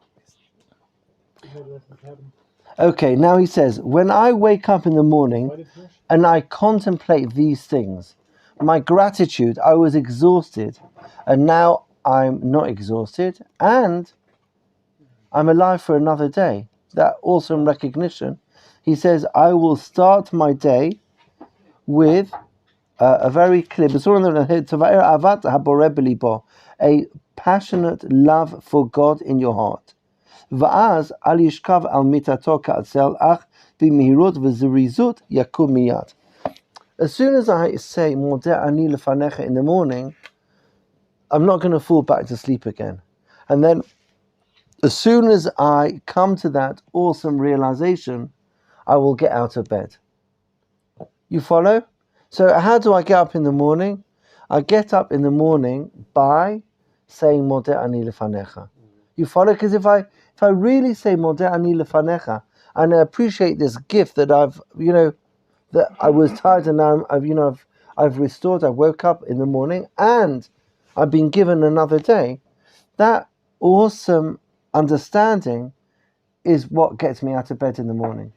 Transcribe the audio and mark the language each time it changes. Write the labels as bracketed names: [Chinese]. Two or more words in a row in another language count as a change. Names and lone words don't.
[English] Okay, now he says, when I wake up in the morning and I contemplate these things, my gratitude, I was exhausted, and now I'm not exhausted, and I'm alive for another day. That awesome recognition. He says, I will start my day with a very clear, a passionate love for God in your heart. [Hebrew] ואז אל ישכב על מטתו כעצל אך במהירות וזריזות יקום מיד. [English] As soon as I say [Hebrew] מודה אני לפניך [English] in the morning, I'm not going to fall back to sleep again. And then, as soon as I come to that awesome realization, I will get out of bed. You follow? So how do I get up in the morning? I get up in the morning by saying [Hebrew] מודה אני לפניך. [English] You follow? Because if I really say [Hebrew] מודה אני לפניך [English] and I appreciate this gift that I've, that I was tired and now I've restored, I woke up in the morning and I've been given another day, that awesome understanding is what gets me out of bed in the morning.